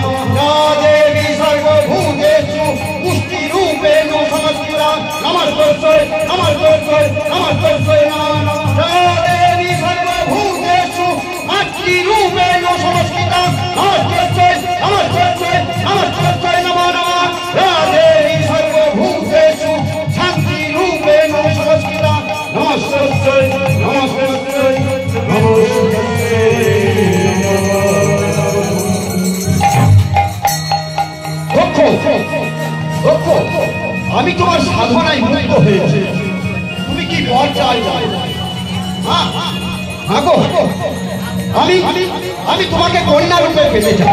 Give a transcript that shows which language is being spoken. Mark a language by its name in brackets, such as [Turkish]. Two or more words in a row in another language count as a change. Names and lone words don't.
[Sanskrit] या देवी सर्वभूतेषु पुष्टि रूपेण संस्थिता नमस्ते नमस्ते नमस्ते नमः या देवी सर्वभूतेषु मातृ रूपेण संस्थिता नमस्ते नमस्ते नमस्ते नमः या देवी सर्वभूतेषु शांति रूपेण संस्थिता नमस्ते नमस्ते नमस्ते। [Bangla] আমি তোমার সাধনায় মুগ্ধ হয়েছি, তুমি কি বর চাই? আমি আমি তোমাকে কন্যা রূপে পেতে চাই।